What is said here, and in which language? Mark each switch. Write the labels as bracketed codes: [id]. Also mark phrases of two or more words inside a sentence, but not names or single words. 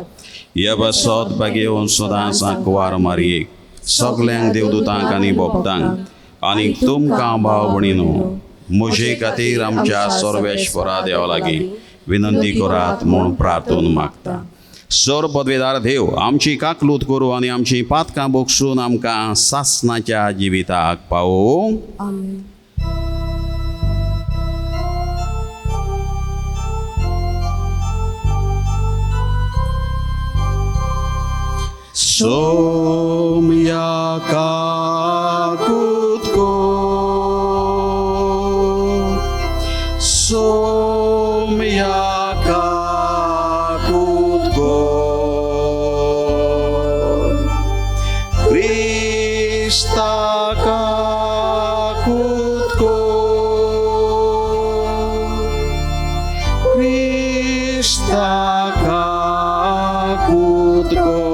[kok] ह्या बसत भाग्यवन सदांच आंकवार मारयेक सगल्यांक देवदूतांक आनी भक्तांक आनी तुमकां भाव भयणीनो म्हजे खातीर आमच्या सर्वेश्वरा देवा लागीं विनंती करात म्हूण प्रार्थून मागता. सर पदवेदार देव आमची काकलूत करूं आनी आमची पातकां बोगसून आमकां सासणाच्या जिविताक पावोवं. आमेन. Somia kakutko, somia kakutko, Krista kakutko, Krista kakutko.